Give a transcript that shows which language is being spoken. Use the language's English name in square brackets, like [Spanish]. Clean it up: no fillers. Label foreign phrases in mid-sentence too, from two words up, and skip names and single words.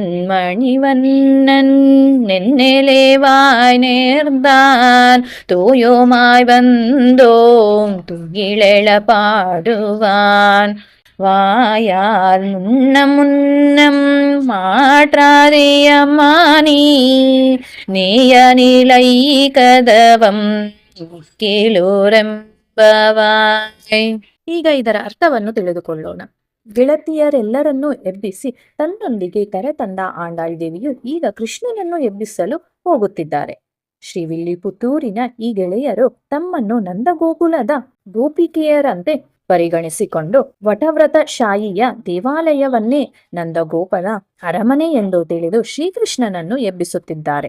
[Tamil] மணிவண்ணன் நென்னெலேவாய் நேர்ந்தான் தூயோமாய் வந்தோம் துகிலெழ பாடுவான் வாயால் முன்னம் முன்னம் மாற்றாதேயம்மானி நேய நிலை கதவம் ಕೇಳೋರೆಂಬವಾಯ್. [Kannada] ಈಗ ಇದರ ಅರ್ಥವನ್ನು ತಿಳಿದುಕೊಳ್ಳೋಣ. ಗೆಳತಿಯರೆಲ್ಲರನ್ನೂ ಎಬ್ಬಿಸಿ ತನ್ನೊಂದಿಗೆ ಕರೆತಂದ ಆಂಡಾಳ್ ದೇವಿಯು ಈಗ ಕೃಷ್ಣನನ್ನು ಎಬ್ಬಿಸಲು ಹೋಗುತ್ತಿದ್ದಾರೆ. ಶ್ರೀವಿಲ್ಲಿಪುತ್ತೂರಿನ ಈ ಗೆಳೆಯರು ತಮ್ಮನ್ನು ನಂದಗೋಕುಲದ ಗೋಪಿಕೆಯರಂತೆ ಪರಿಗಣಿಸಿಕೊಂಡು ವಟವ್ರತ ಶಾಹಿಯ ದೇವಾಲಯವನ್ನೇ ನಂದಗೋಪನ ಅರಮನೆ ಎಂದು ತಿಳಿದು ಶ್ರೀಕೃಷ್ಣನನ್ನು ಎಬ್ಬಿಸುತ್ತಿದ್ದಾರೆ.